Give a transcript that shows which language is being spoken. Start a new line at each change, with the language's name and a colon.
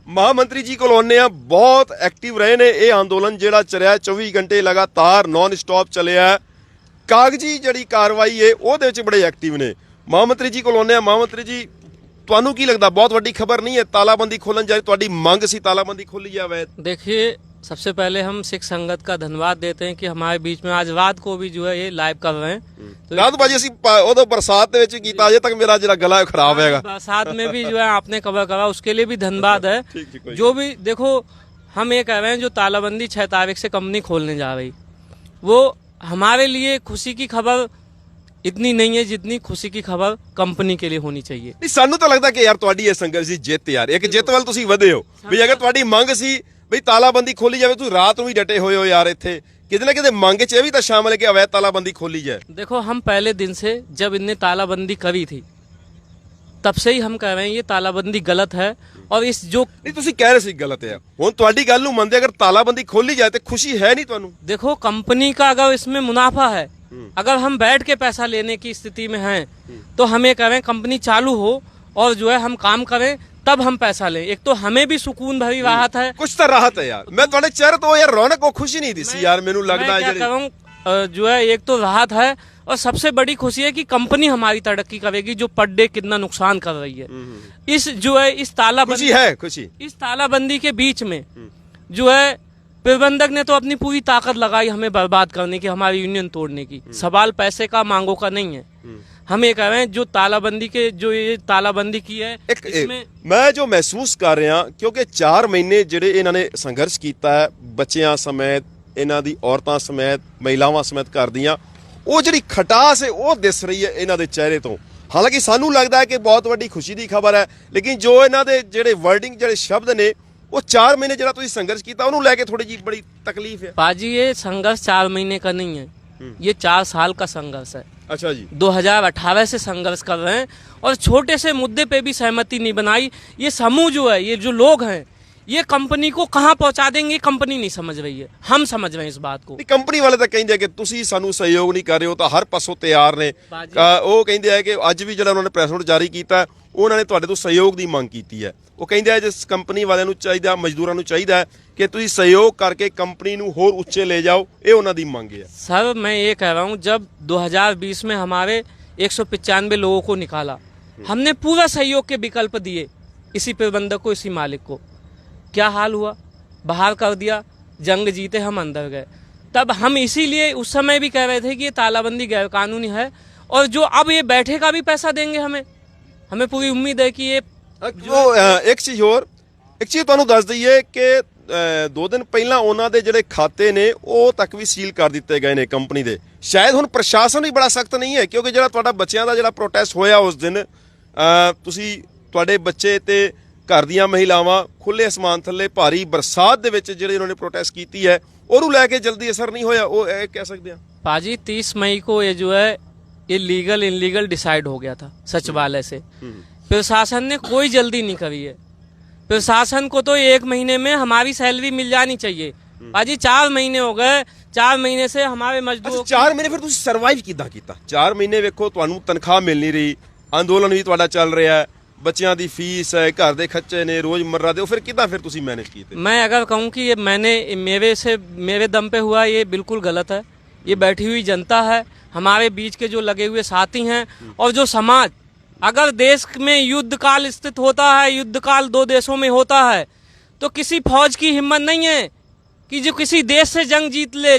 Punjabi: ਮਹਾਮੰਤਰੀ ਜੀ ਕੋਲ ਆਉਂਦੇ ਆ, ਬਹੁਤ ਐਕਟਿਵ ਰਹੇ ਨੇ। ਇਹ ਅੰਦੋਲਨ ਜਿਹੜਾ ਚੱਲਿਆ 24 ਘੰਟੇ ਲਗਾਤਾਰ ਨਾਨ ਸਟਾਪ ਚੱਲਿਆ, ਕਾਗਜ਼ੀ ਜਿਹੜੀ ਕਾਰਵਾਈ ਹੈ ਉਹਦੇ ਵਿੱਚ ਬੜੇ ਐਕਟਿਵ ਨੇ। ਮਹਾਮੰਤਰੀ ਜੀ ਕੋਲ ਆਉਂਦੇ ਆ। ਮਹਾਮੰਤਰੀ ਜੀ, ਤੁਹਾਨੂੰ ਕੀ ਲੱਗਦਾ ਬਹੁਤ ਵੱਡੀ ਖਬਰ
Hindi: नहीं है तालाबंदी खोलन जाए?
Punjabi: ਤੁਹਾਡੀ ਮੰਗ ਸੀ ਤਾਲਾਬੰਦੀ ਖੋਲੀ ਜਾਵੇ।
Hindi: देखिए, सबसे पहले हम सिख संगत का धन्यवाद देते हैं कि हमारे बीच में आज रात को भी जो है ये लाइव कर रहे हैं। तो
Punjabi: ਰਾਤ ਭਾਜੀ ਅਸੀਂ ਉਦੋਂ ਬਰਸਾਤ ਦੇ ਵਿੱਚ ਕੀਤਾ, ਅਜੇ ਤੱਕ ਮੇਰਾ ਜਿਹੜਾ ਗਲਾ ਖਰਾਬ ਹੈਗਾ।
Hindi: बरसात में भी जो है आपने कवर करा, उसके लिए भी धन्यवाद है। जो भी देखो, हम ये कह रहे हैं जो तालाबंदी 6 तारीख से कंपनी खोलने जा रही, वो हमारे लिए खुशी की खबर इतनी नहीं है जितनी खुशी की खबर कंपनी के लिए होनी चाहिए।
Punjabi: ਨਹੀਂ ਸਾਨੂੰ ਤਾਂ ਲੱਗਦਾ ਕਿ ਯਾਰ ਤੁਹਾਡੀ ਇਹ ਸੰਘਰਸ਼ ਦੀ ਜਿੱਤ ਯਾਰ, ਇੱਕ ਜਿੱਤ ਵੱਲ ਤੁਸੀਂ ਵਧੇ ਹੋ ਵੀ ਅਗਰ ਤੁਹਾਡੀ ਮੰਗ ਸੀ ਵੀ ਤਾਲਾਬੰਦੀ ਖੋਲੀ ਜਾਵੇ, ਤੁਸੀਂ ਰਾਤ ਨੂੰ ਵੀ ਡਟੇ ਹੋਏ ਹੋ ਯਾਰ।
Hindi: ਇੱਥੇ कितने कितने मांगे चे भी तो शामिल है कि अवैध तालाबंदी खोली जाए। देखो, हम पहले दिन से जब इनने तालाबंदी करी थी तब से ही हम कह रहे हैं ये तालाबंदी गलत है। और इस जो
Punjabi: नहीं ਤੁਸੀਂ ਕਹਿ ਰਹੇ ਸੀ ਗਲਤ ਹੈ, ਹੁਣ ਤੁਹਾਡੀ ਗੱਲ ਨੂੰ ਮੰਨਦੇ, ਅਗਰ ਤਾਲਾਬੰਦੀ ਖੋਲੀ ਜਾਏ ਤੇ ਖੁशी है नहीं ਤੁਹਾਨੂੰ?
Hindi: देखो, कंपनी का अगर इसमें मुनाफा है, अगर हम बैठ के पैसा लेने की स्थिति में हैं तो हमें कह रहे हैं कंपनी चालू हो और जो है हम काम करें, तब हम पैसा लें। एक तो हमें भी सुकून भरी राहत है, कुछ तो राहत है यार।
Punjabi: मैं ਤੁਹਾਡੇ ਚਿਹਰੇ ਤੋਂ ਯਾਰ ਰੌਣਕ ਉਹ ਖੁਸ਼ੀ ਨਹੀਂ ਦਿਸੀ ਯਾਰ, ਮੈਨੂੰ ਲੱਗਦਾ
Hindi: मैं क्या करूं, जो है एक तो राहत है और सबसे बड़ी खुशी है कि कंपनी हमारी तरक्की करेगी जो पर डे कितना नुकसान कर रही है। इस जो है इस तालाबंदी खुशी है, खुशी इस तालाबंदी के बीच में जो है प्रबंधक ने तो अपनी पूरी ताकत लगाई हमें बर्बाद करने की, हमारी यूनियन तोड़ने की। सवाल पैसे का, मांगों का नहीं है। हम ये कह रहे हैं जो तालाबंदी के जो ये तालाबंदी की है इसमें मैं जो महसूस कर रहा, क्योंकि
Punjabi: 4 ਮਹੀਨੇ ਜਿਹੜੇ ਇਹਨਾਂ ਨੇ ਸੰਘਰਸ਼ ਕੀਤਾ ਹੈ, ਬੱਚਿਆਂ ਸਮੇਤ, ਇਹਨਾਂ ਦੀ ਔਰਤਾਂ ਸਮੇਤ, ਮਹਿਲਾਵਾਂ ਸਮੇਤ ਕਰਦੀਆਂ, ਉਹ ਜਿਹੜੀ ਖਟਾਸ ਹੈ ਉਹ ਦਿਸ ਰਹੀ ਹੈ ਇਹਨਾਂ ਦੇ ਚਿਹਰੇ ਤੋਂ। ਹਾਲਾਂਕਿ ਸਾਨੂੰ ਲੱਗਦਾ ਹੈ ਕਿ ਬਹੁਤ ਵੱਡੀ ਖੁਸ਼ੀ ਦੀ ਖਬਰ ਹੈ, ਲੇਕਿਨ ਜੋ ਇਹਨਾਂ ਦੇ ਜਿਹੜੇ ਵਰਡਿੰਗ ਜਿਹੜੇ ਸ਼ਬਦ ਨੇ ਉਹ 4 ਮਹੀਨੇ ਜਿਹੜਾ ਤੁਸੀਂ ਸੰਘਰਸ਼ ਕੀਤਾ ਉਹਨੂੰ ਲੈ ਕੇ ਥੋੜੀ ਜੀ
Hindi: बड़ी तकलीफ है। पाजी ये संघर्ष 4 महीने का नहीं है, ये 4 साल का संघर्ष है। अच्छा जी। 2018 से संघर्ष कर रहे हैं और छोटे से मुद्दे पे भी सहमति नहीं बनाई। ये समूह जो है, ये जो लोग हैं, ये कंपनी को कहाँ पहुंचा देंगे कंपनी नहीं समझ रही है, हम समझ रहे हैं इस बात को।
Punjabi: ਕੰਪਨੀ ਵਾਲੇ ਤਾਂ ਕਹਿੰਦੇ ਆ ਕਿ ਤੁਸੀਂ ਸਾਨੂੰ ਸਹਿਯੋਗ ਨਹੀਂ ਕਰ ਰਹੇ ਹੋ, ਤਾਂ ਹਰ ਪਾਸੋਂ ਤਿਆਰ ਨੇ। ਬਾਜੀ। ਉਹ ਕਹਿੰਦੇ ਆ ਕਿ ਅੱਜ ਵੀ ਜਿਹੜਾ ਉਹਨਾਂ ਨੇ ਪ੍ਰੈਸ ਨੋਟ ਜਾਰੀ ਕੀਤਾ ਉਹਨਾਂ ਨੇ ਤੁਹਾਡੇ ਤੋਂ ਸਹਿਯੋਗ ਦੀ ਮੰਗ ਕੀਤੀ ਹੈ। ਉਹ ਕਹਿੰਦੇ ਆ ਜਿਸ ਕੰਪਨੀ ਵਾਲਿਆਂ ਨੂੰ ਚਾਹੀਦਾ, ਮਜ਼ਦੂਰਾਂ ਨੂੰ ਚਾਹੀਦਾ ਹੈ ਕਿ ਤੁਸੀਂ ਸਹਿਯੋਗ ਕਰਕੇ ਕੰਪਨੀ ਨੂੰ ਹੋਰ ਉੱਚੇ ਲੈ ਜਾਓ, ਇਹ ਉਹਨਾਂ ਦੀ ਮੰਗ ਹੈ।
Hindi: सर मैं ये कह रहा हूँ, जब 2020 में हमारे 195 लोगों को निकाला, हमने पूरा सहयोग के विकल्प दिए इसी प्रबंधक को, इसी मालिक को। क्या हाल हुआ, बाहर कर दिया, जंग जीते हम अंदर गए। तब हम इसीलिए उस समय भी कह रहे थे कि ये तालाबंदी गैर कानूनी है, और जो अब ये बैठे का भी पैसा देंगे हमें पूरी उम्मीद है कि ये
Punjabi: ਇੱਕ ਚੀਜ਼ ਹੋਰ, ਇੱਕ ਚੀਜ਼ ਤੁਹਾਨੂੰ ਦੱਸ ਦਈਏ ਕਿ 2 ਦਿਨ ਪਹਿਲਾਂ ਉਹਨਾਂ ਦੇ ਜਿਹੜੇ ਖਾਤੇ ਨੇ ਉਹ ਤੱਕ ਵੀ ਸੀਲ ਕਰ ਦਿੱਤੇ ਗਏ ਨੇ ਕੰਪਨੀ ਦੇ। ਸ਼ਾਇਦ ਹੁਣ ਪ੍ਰਸ਼ਾਸਨ ਵੀ ਬੜਾ ਸਖਤ ਨਹੀਂ ਹੈ, ਕਿਉਂਕਿ ਜਿਹੜਾ ਤੁਹਾਡਾ ਬੱਚਿਆਂ ਦਾ ਜਿਹੜਾ ਪ੍ਰੋਟੈਸਟ ਹੋਇਆ ਉਸ ਦਿਨ, ਤੁਸੀਂ ਤੁਹਾਡੇ ਬੱਚੇ ਤੇ ਘਰ ਦੀਆਂ ਮਹਿਲਾਵਾਂ ਖੁੱਲੇ ਅਸਮਾਨ ਥੱਲੇ ਭਾਰੀ ਬਰਸਾਤ ਦੇ ਵਿੱਚ ਜਿਹੜੇ ਉਹਨਾਂ ਨੇ ਪ੍ਰੋਟੈਸਟ ਕੀਤੀ ਹੈ, ਉਹਨੂੰ ਲੈ ਕੇ ਜਲਦੀ ਅਸਰ ਨਹੀਂ ਹੋਇਆ, ਉਹ ਇਹ ਕਹਿ ਸਕਦੇ ਆ।
Hindi: पाजी 30 मई को ये जो है ये लीगल इनलीगल डिसाइड हो गया था सचिवालय से। प्रशासन ने कोई जल्दी नहीं करी है। प्रशासन को तो 1 महीने में हमारी सैलरी मिल जानी चाहिए। पाजी 4 महीने हो गए, 4 महीने से हमारे मजदूर
Punjabi: 4 ਮਹੀਨੇ ਫਿਰ ਤੁਸੀਂ ਸਰਵਾਈਵ ਕਿੱਦਾਂ ਕੀਤਾ? 4 ਮਹੀਨੇ ਵੇਖੋ ਤੁਹਾਨੂੰ ਤਨਖਾਹ ਮਿਲ ਨਹੀਂ ਰਹੀ, ਅੰਦੋਲਨ ਵੀ ਤੁਹਾਡਾ ਚੱਲ ਰਿਹਾ ਹੈ, ਬੱਚਿਆਂ ਦੀ ਫੀਸ ਹੈ, ਘਰ ਦੇ ਖਰਚੇ ਨੇ, ਰੋਜ਼ਮर्रा ਦੇ, ਉਹ ਫਿਰ ਕਿੱਦਾਂ ਫਿਰ ਤੁਸੀਂ ਮੈਨੇਜ ਕੀਤੇ?
Hindi: मैं अगर कहूँ कि ये मैंने मेरे दम पे हुआ, ये बिल्कुल गलत है। ये बैठी हुई जनता है, हमारे बीच के जो लगे हुए साथी हैं, और जो समाज, अगर देश में युद्ध काल स्थित होता है, युद्ध काल 2 देशों में होता है, तो किसी फौज की हिम्मत नहीं है कि जो किसी देश से जंग जीत ले।